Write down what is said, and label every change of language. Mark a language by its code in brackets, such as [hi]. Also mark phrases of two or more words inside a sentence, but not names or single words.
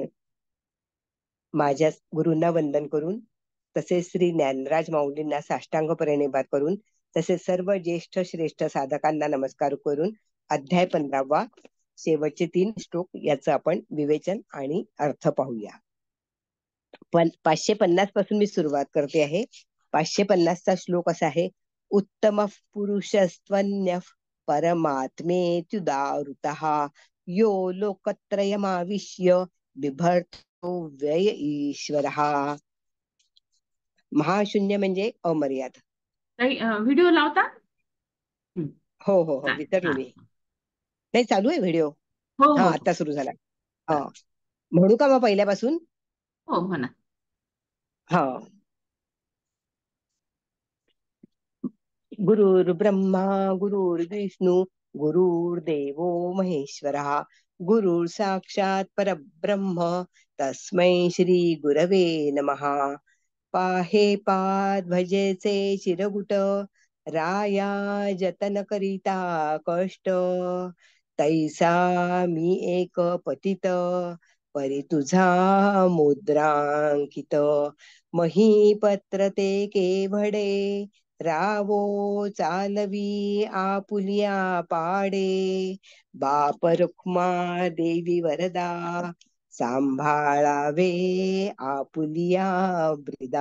[mr] माझ्या गुरूंना वंदन करून, तसेच श्री ज्ञानराज माऊलींना साष्टांग प्रणिपात करून, तसेच सर्व ज्येष्ठ श्रेष्ठ साधकांना नमस्कार करून अध्याय 15वा शेवटचे 3 श्लोक याचं आपण विवेचन आणि अर्थ पाहूया. पण 550 पासून मी सुरुवात करते आहे. 550 चा श्लोक असा आहे. [sa] उत्तम पुरुषस्त्वन्य परमात्मेत्युदावृतः यो लोकत्रयमाविश्य बिभर्तो व्यय ईश्वरः. [mr] महाशून्य म्हणजे अमर्याद. काही व्हिडिओ लावता? हं, हो हो हो, चालेल. विसरले हा, मी. नाही, चालू आहे व्हिडिओ. हो हा, हो हो, आता सुरू झाला. हा, चालेल. म्हणू का मग पहिल्यापासून? हो, म्हणा. हा. [sa] गुरुर्ब्रह्मा गुरुर्विष्णू गुरुर्देवो महेश्वरः गुरुर् साक्षात् परब्रह्म तस्मै श्री गुरवे नमः. [mr] पाहे पाध्वजेचे चिरगुट राया जतन करिता कष्ट तैसा मी एक पतित परी तुझा मुद्रांकित महीपत्र ते केवडे रावो चालवी आपुलिया पाडे बाप रुक्मा देवी वरदा सांभाळावे आपुलिया ब्रिदा.